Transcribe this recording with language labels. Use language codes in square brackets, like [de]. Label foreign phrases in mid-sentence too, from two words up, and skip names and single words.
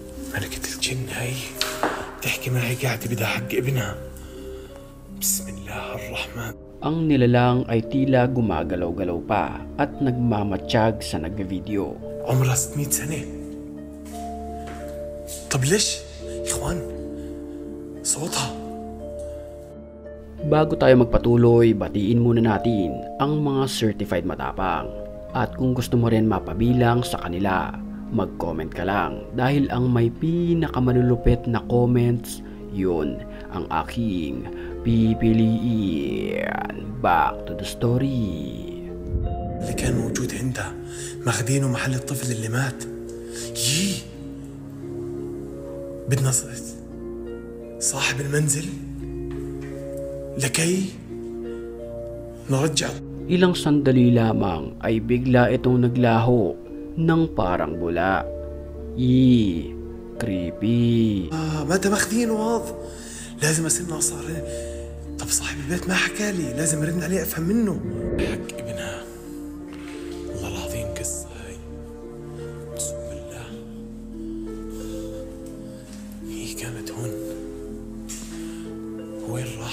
[ar] ملكة الجن هي تحكي معي قاعدة بدها حق ابنها. بسم الله الرحمن. [tl] Ang nilalang ay tila gumagalaw-galaw pa at nagmamatsyag sa nagvideo. [ar] عمرها 600 سنة. طب ليش يا اخوان صوتها؟ [tl] Bago tayo magpatuloy, batiin muna natin ang mga certified matapang. At kung gusto mo rin mapabilang sa kanila, mag-comment ka lang dahil ang may pinakamalulupit na comments, yun ang aking pipiliin. [en] Back to the story. [ar] اللي كان موجود عندها ماخدينه محل الطفل اللي مات. بدنا صاحب المنزل لكي نرجع. [tl] Ilang sandali lamang ay bigla itong naglaho ng parang bula. Creepy. [ar] متى ماخذينه واض؟ لازم اسالنا صار. طب صاحب البيت ما حكى لي، لازم ارن عليه افهم منه. حق ابنها. والله العظيم قصه هاي. اقسم بالله. هي كانت هون. وين راح؟